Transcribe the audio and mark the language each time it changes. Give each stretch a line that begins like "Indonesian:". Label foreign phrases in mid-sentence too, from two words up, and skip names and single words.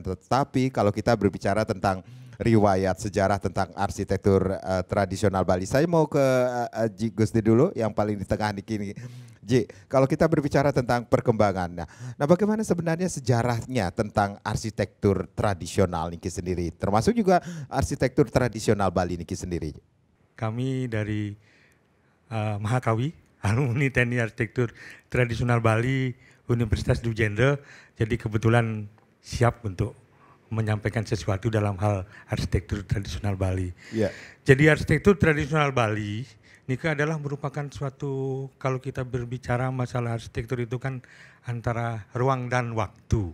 Indonesian: Tetapi kalau kita berbicara tentang riwayat sejarah tentang arsitektur tradisional Bali, saya mau ke Haji Gusti dulu yang paling di tengah ini. Ji, kalau kita berbicara tentang perkembangan, nah bagaimana sebenarnya sejarahnya tentang arsitektur tradisional niki sendiri, termasuk juga arsitektur tradisional Bali niki sendiri? Kami dari Mahakawi, Alumni Teknik Arsitektur Tradisional Bali, Universitas Dujende, jadi kebetulan siap untuk menyampaikan sesuatu dalam hal arsitektur tradisional Bali. Yeah. Jadi arsitektur tradisional Bali ini adalah merupakan suatu, kalau kita berbicara masalah arsitektur itu kan antara ruang dan waktu.